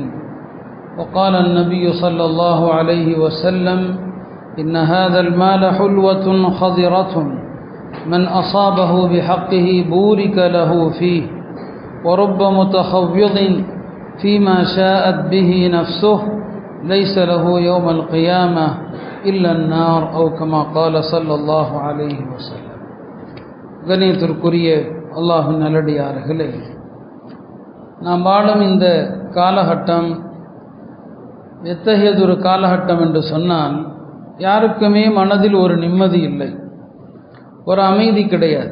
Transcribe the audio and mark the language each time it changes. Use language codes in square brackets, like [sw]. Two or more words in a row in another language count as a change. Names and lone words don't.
[ar] وقال النبي صلى الله عليه وسلم إن هذا المال حلوة خضرة من أصابه بحقه بورك له فيه ورب متخوض فيما شاءت به نفسه ليس له يوم القيامة إلا النار أو كما قال صلى الله عليه وسلم. [ta] கணியத்திற்குரிய அல்லாஹ்வின் நல்லடியார்களே, நாம் வாழும் இந்த காலகட்டம் எத்தகையதொரு காலகட்டம் என்று சொன்னால், யாருக்குமே மனதில் ஒரு நிம்மதி இல்லை, ஒரு அமைதி கிடையாது.